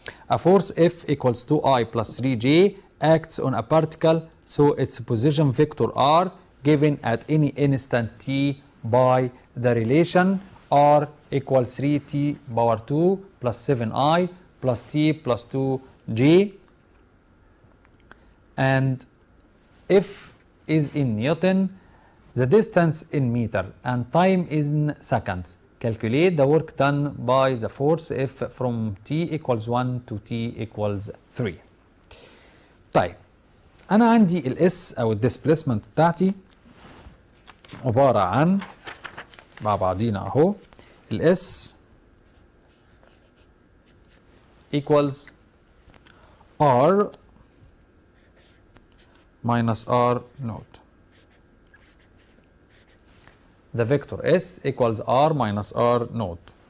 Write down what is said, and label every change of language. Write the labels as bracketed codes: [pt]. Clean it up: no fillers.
[en] A force F equals 2I plus 3J acts on a particle so its position vector R given at any instant t by the relation R equals 3t power 2 plus 7I plus t plus 2J, and F is in Newton, the distance in meter, and time is in seconds. Calculate the work done by the force F from t equals 1 to t equals 3. [ar] طيب أنا عندي الاس أو الديسبليسمنت بتاعتي عبارة عن مع بعضينا أهو الاس equals R minus R naught. [en] The vector S equals R minus R naught.